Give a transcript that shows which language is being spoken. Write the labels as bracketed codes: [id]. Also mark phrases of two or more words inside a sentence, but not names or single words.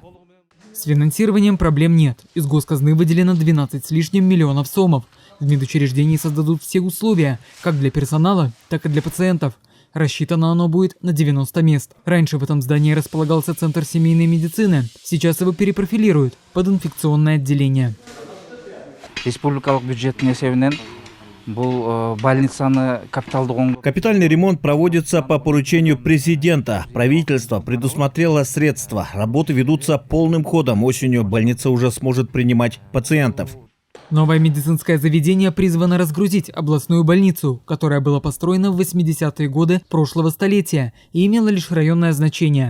[ru] С финансированием проблем нет. Из госказны выделено 12 с лишним миллионов сомов. В медучреждении создадут все условия, как для персонала, так и для пациентов. Рассчитано оно будет на 90 мест. Раньше в этом здании располагался Центр семейной медицины. Сейчас его перепрофилируют под инфекционное отделение. [kk] Республикалық бюджеттің есебінен бұл больницаны капиталдық. [ru] Капитальный ремонт проводится по поручению президента. Правительство предусмотрело средства. Работы ведутся полным ходом. Осенью больница уже сможет принимать пациентов. Новое медицинское заведение призвано разгрузить областную больницу, которая была построена в 80-е годы прошлого столетия и имела лишь районное значение.